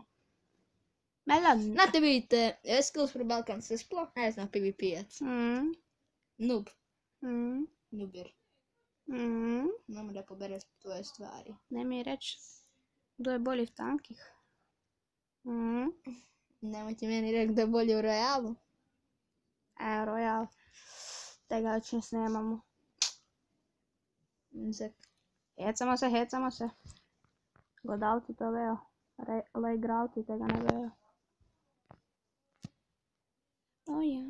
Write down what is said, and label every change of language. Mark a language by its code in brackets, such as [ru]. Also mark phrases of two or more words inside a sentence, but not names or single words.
[sl] Melone. [hr] Znate vidite, [sl] Skills for Balkan se sploh ne zna PvP-jat. Mm, Noob. mm, Noober. mm. Ne mora pobere tvoje stvari. Ne mi reći kdo je bolji v tankih. Mm. [hr] Nemojte meni reći da je bolje u Royalu. Royal. [sl] Tega već ne snemamo. Hecamo se. Gledalci to vejo. Igralci tega ne vejo. Ja.